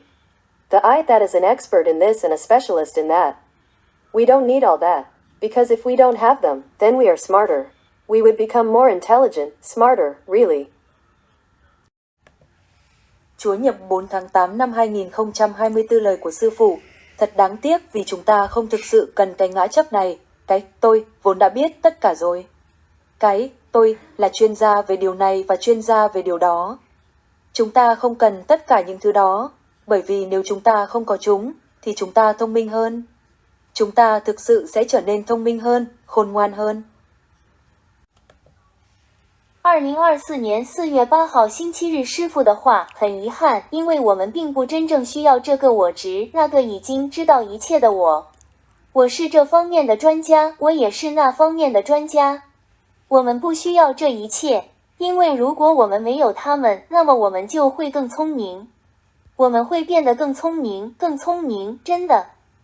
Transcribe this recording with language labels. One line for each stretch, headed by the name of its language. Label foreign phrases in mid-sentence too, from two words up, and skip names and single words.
English: The I that is an expert in this and a specialist in that. We don't need all that, because if we don't have them, then we are smarter. We would become more intelligent, smarter, really.
Vietnamese: Chúa nhập 4 tháng 8 năm 2024 lời của Sư Phụ. Thật đáng tiếc vì chúng ta không thực sự cần cái ngã chấp này, cái tôi vốn đã biết tất cả rồi. Cái tôi là chuyên gia về điều này và chuyên gia về điều đó. Chúng ta không cần tất cả những thứ đó, bởi vì nếu chúng ta không có chúng, thì chúng ta thông minh hơn. Chúng ta thực sự sẽ trở nên thông minh hơn, khôn ngoan hơn.
Chinese: 2024 年4月8号星期日师父的话，很遗憾，因为我们并不真正需要这个我执，那个已经知道一切的我。我是这方面的专家，我也是那方面的专家。我们不需要这一切，因为如果我们没有他们，那么我们就会更聪明。我们会变得更聪明，更聪明，真的。